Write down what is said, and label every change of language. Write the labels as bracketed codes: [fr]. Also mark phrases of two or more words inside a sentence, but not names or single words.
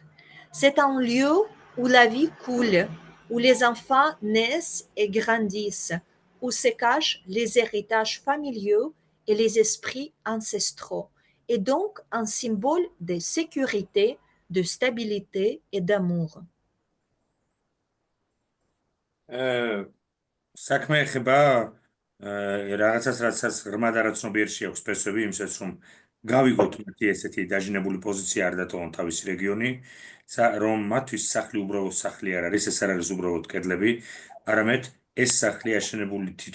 [fr] C'est un lieu où la vie coule, où les enfants naissent et grandissent, où se cachent les héritages familiaux et les esprits ancestraux, et donc un symbole de sécurité, de stabilité et d'amour. [ka] საქმე ეხება რაღაცას, რაც ღრმად არაცნობიერში აქვს ფესვები, იმსაც რომ გავიგოთ მათი ესეთი დაჟინებული პოზიცია არ დატოვონ თავისი რეგიონი, რომ მათთვის სახლი უბრალოდ სახლი არ არის, ეს არ არის უბრალოდ კედლები, არამედ ეს სახლი აშენებული